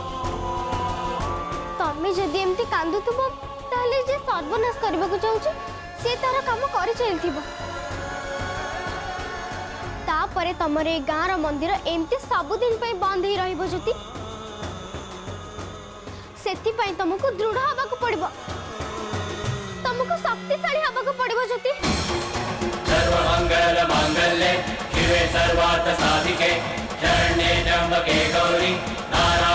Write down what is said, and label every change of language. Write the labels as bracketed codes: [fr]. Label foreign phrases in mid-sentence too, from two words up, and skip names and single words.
[or] ତମେ ଯଦି ଏମିତି କାନ୍ଦୁଥିବ ତାହାଲେ ଯେ ସର୍ବନାଶ କରିବା କୁ ଚାହୁଁଛି ସେ ତାର କାମ କରି ଚାଲିଥିବ। ତାପରେ ତମର ଏ ଗାଁର ମନ୍ଦିର ଏମିତି ସବୁଦିନ ପାଇଁ ବନ୍ଦ ହିଁ ରହିବ ଜ୍ୟୋତି। ସେଥିପାଇଁ ତୁମକୁ ଦୃଢ଼ ହେବାକୁ ପଡ଼ିବ, ତୁମକୁ ଶକ୍ତିଶାଳୀ ହେବାକୁ ପଡ଼ିବ ଜ୍ୟୋତି। [sa] सर्वमंगल मांगल्ये शिवे सर्वार्थ साधिके शरण्ये त्र्यंबके गौरी